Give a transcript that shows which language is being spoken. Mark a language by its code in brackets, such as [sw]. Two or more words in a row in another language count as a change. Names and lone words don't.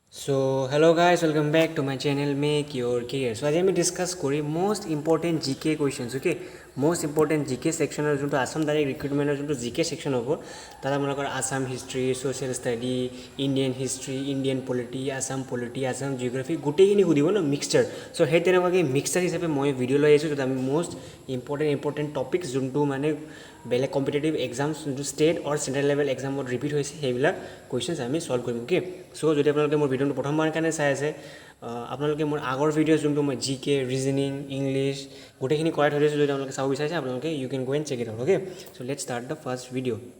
[en] So hello guys, welcome back to my channel Make Your Career. [as] So আজি আমি ডিসকাস করি [en] most important GK questions okay most important GK section [as] যোনটো [en] Assam direct recruitment [as] যোনটো [en] GK section [as] হ'ব তাত আপোনালোকৰ [en] Assam history social study Indian history Indian polity Assam geography [as] গোটেইখিনি সুধিব ন মিক্সচাৰ সো সেই তেনেকুৱাকৈ মিক্সচাৰ হিচাপে মই ভিডিঅ' লৈ আহিছোঁ য'ত আমি [en] most important topics [as] যোনটো মানে বেলেগ [en] competitive exams [as] যোনটো [en] state or central level exam [as] ৰিপিট হৈছে সেইবিলাক কুৱেশ্যনছ আমি সলভ কৰিম [en] okay so [as] যদি আপোনালোকে মোৰ ভিডিঅ'টো প্ৰথমবাৰ কাৰণে চাই আছে আপোনালোকে মোৰ আগৰ ভিডিঅ'ছ যোনটো মই [en] GK reasoning English [as] গোটেইখিনি কৰাই থৈ দিছোঁ যদি আপোনালোকে চাব বিচাৰিছে আপোনালোকে [en] you can go and check it out okay so let's start the first video'